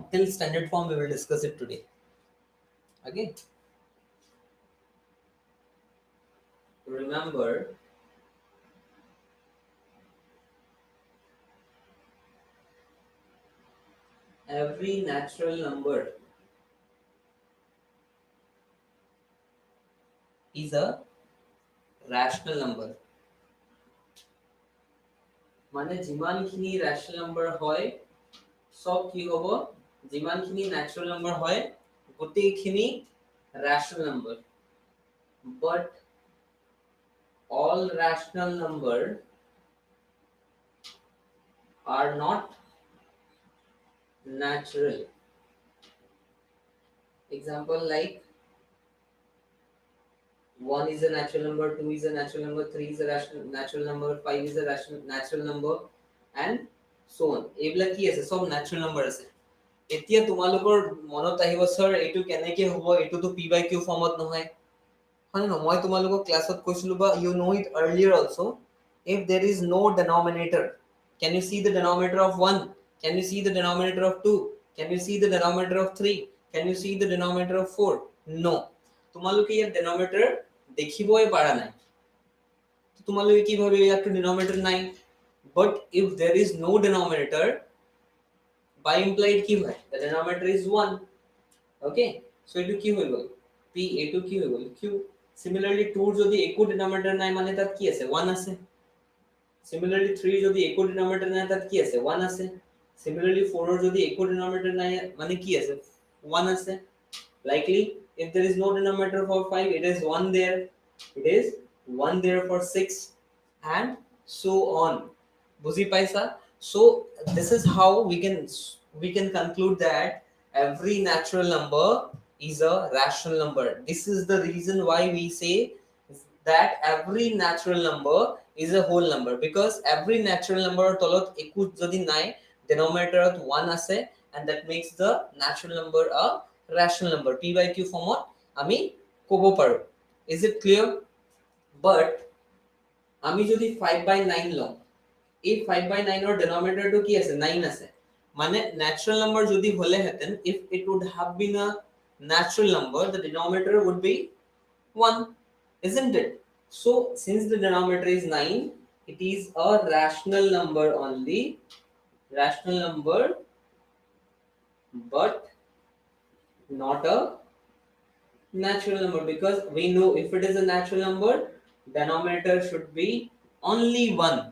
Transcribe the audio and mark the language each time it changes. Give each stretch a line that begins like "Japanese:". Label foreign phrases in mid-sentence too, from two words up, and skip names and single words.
English: Till standard form we will discuss it today. Okay, remember every natural number is a rational number.
Assamese: মানে যিমানখিনি
English: rational number
Assamese: হয় সব কি হ'ব, যিমানখিনি
English: natural number
Assamese: হয় গোটেইখিনি
English: rational number, but all rational number are not natural. Example like 1 is a natural number, 2 is a natural number, 3 is a rational natural number, 5 is a rational natural number, and so on.
Assamese: এইবিলাক কি আছে, সব
English: natural number
Assamese: আছে। এতিয়া তোমালোকৰ মনত আহিব স্যাৰ এইটো কেনেকৈ হ'ব, এইটোতো
English: p by q
Assamese: ফৰ্মত নহয়, হয় ন? মই তোমালোকক ক্লাছত কৈছিলো বা
English: you know it earlier also, if there is no denominator, can you see the denominator of 1, can you see the denominator of 2, can you see the denominator of 3, can you see the denominator of 4? No,
Assamese: তোমালোকে ইয়াৰ denominator দেখিবই পাৰা নাই, তোমালোকে কি ভাবে ইয়াৰটো denominator নাই,
English: but if there is no denominator, by implied
Assamese: কি হয়,
English: the denominator is 1, okay, so
Assamese: এটো কি হৈ গল p, এটো কি হৈ গল q। similarly 2 ৰ যদি একো denominator নাই মানে তাত কি আছে, 1 আছে। similarly 3 যদি একো denominator নাই তাত কি আছে, 1 আছে। similarly 4 ৰ যদি একো denominator নাই মানে কি আছে, 1 আছে।
English: likely if there is no denominator for 5, it is 1 there, it is 1 there for 6, and so on।
Assamese: বুঝি পাইছা?
English: So this is how we can conclude that every natural number is a rational number। this is the reason why we say that every natural number is a whole number, because every natural number
Assamese: তলত একো যদি নাই denominator 1 আছে,
English: and that makes the natural number a rational number।
Assamese: p by q ফৰ্মত আমি ক'ব পাৰো।
English: is it clear?
Assamese: but আমি যদি 5/9 লওঁ, এই 5/9 ৰ denominator টো কি আছে, 9 আছে, মানে
English: natural number
Assamese: যদি হলে হেতেন,
English: if it would have been a natural number, the denominator would be 1, isn't it? So since the denominator is 9, it is a rational number only, rational number, but not a natural number, because we know if it is a natural number, denominator should be only 1।